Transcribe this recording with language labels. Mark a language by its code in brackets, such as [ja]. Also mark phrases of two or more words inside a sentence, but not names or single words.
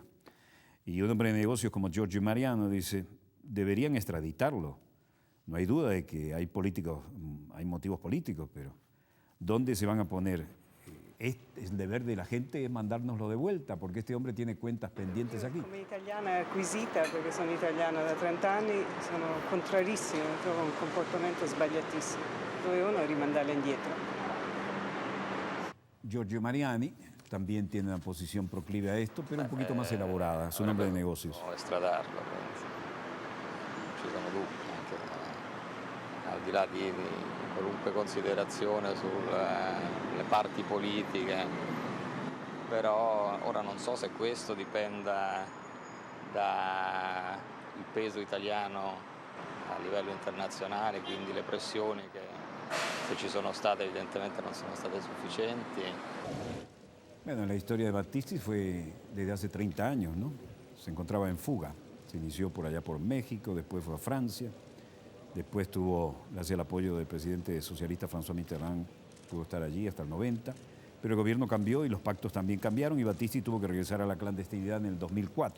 [es] Y un hombre de negocios como Giorgio Mariano dice, deberían extraditarlo. No hay duda de que hay motivos políticos, pero ¿dónde se van a poner? El deber de la gente es mandárnoslo de vuelta, porque este hombre tiene cuentas pendientes aquí. [it] Come italiana acquisita, perché sono italiana da 30 anni, sono contrarissima, trovo un comportamento sbagliatissimo. Dovevano rimandarla indietro. [es] Giorgio Mariani también tiene una posición proclive a esto, pero un poquito más elaborada, es un hombre de negocios. [it] Estradarlo, penso. Non ci sono dubbi, anche al di là di qualunque considerazione sulle parti politiche, però ora non so se questo dipenda dal peso italiano a livello internazionale, quindi le pressioni che se ci sono state evidentemente non sono state sufficienti. [es] Bueno, la historia de Battisti fue desde hace 30 años, ¿no? Se encontraba en fuga, se inició por allá por México, después fue a Francia, después tuvo, gracias al apoyo del presidente socialista François Mitterrand, pudo estar allí hasta el 90, pero el gobierno cambió y los pactos también cambiaron y Battisti tuvo que regresar a la clandestinidad en el 2004.